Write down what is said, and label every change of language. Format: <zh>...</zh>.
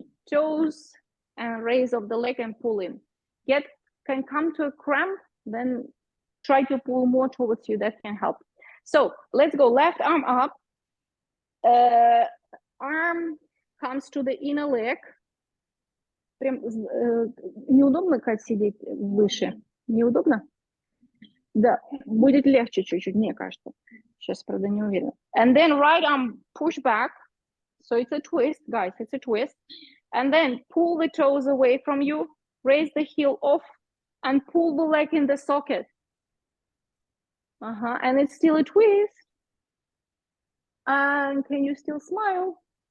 <en>Toes and raise of the leg and pull in. Can come to a cramp, then try to pull more towards you. That can help. So let's go. Left arm up. Arm comes to the inner leg.</en> <ru>Прям неудобно, Кать, сидеть выше? Неудобно? Да, будет легче чуть-чуть, мне кажется. Сейчас, правда, не уверена.</ru> <en>And then right arm push back. So it's a twist, guys, it's a twist. And then pull the toes away from you, raise the heel off, and pull the leg in the socket. And it's still a twist. And can you still smile?</en>